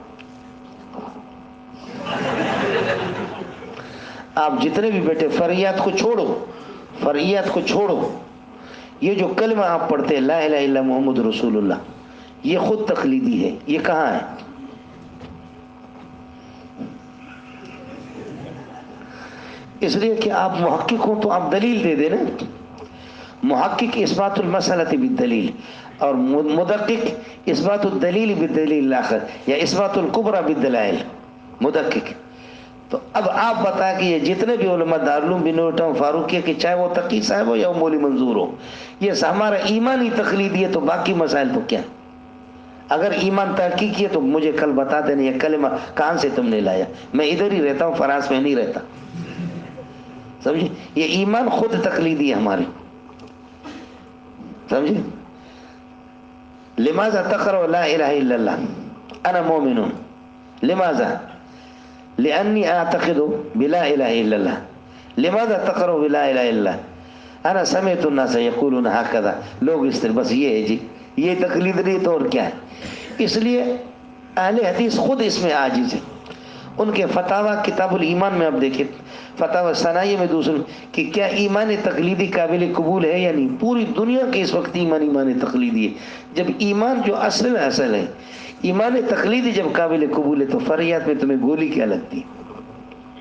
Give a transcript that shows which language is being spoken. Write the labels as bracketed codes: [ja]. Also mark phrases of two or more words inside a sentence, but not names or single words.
[ur] آپ جتنے بھی بیٹھے، فرعیات کو چھوڑو، فرعیات کو چھوڑو، یہ جو کلمہ آپ پڑھتے [ar] لا الہ الا محمد رسول اللہ، [ur] یہ خود تقلیدی ہے۔ یہ کہاں ہے؟ اس لیے کہ آپ محقق ہوں تو آپ دلیل دے دیں نا، [ar] محقق اثبات المسئلہ بالدلیل، اور مدقق اثبات الدلیل بالدلیل الاخر یا اثبات الکبریٰ بالدلائل مدقق۔ [ur] تو اب آپ بتا کہ یہ جتنے بھی علماء دارالعلوم بنوٹا فاروقیہ کے، چاہے وہ تقی صاحب ہو یا وہ مولوی منظور ہو، یہ ہمارا ایمانی تقلید ہے، تو باقی مسائل تو کیا؟ اگر ایمان تحقیق ہے تو مجھے کل بتا دینا یہ کلمہ کہاں سے تم نے لایا، میں ادھر ہی رہتا ہوں، فرانس میں نہیں رہتا، سمجھے؟ یہ ایمان خود تقلیدی ہے ہماری، سمجھے؟ [ar] لماذا تقرأ لا الہ الا اللہ انا مومن، لماذا؟ لأني اعتقد بلا الہ الا اللہ۔ لماذا تقرأ بلا الہ الا اللہ؟ انا سمعت الناس یقولون ہکذا، [ur] لوگ اس طرح، بس یہ ہے جی، یہ تقلید نہیں تو اور کیا ہے؟ اس لیے اہل حدیث خود اس میں عاجز ہے۔ ان کے فتاویٰ کتاب الایمان میں آپ دیکھیں، فتاویٰ ثنائیہ میں دوسرے کہ کیا ایمان تقلیدی قابل قبول ہے یا نہیں۔ پوری دنیا کے اس وقت ایمان تقلیدی ہے۔ جب ایمان جو اصل ہے، ایمان تقلیدی جب قابل قبول ہے تو فریات میں تمہیں گولی کیا لگتی ہے؟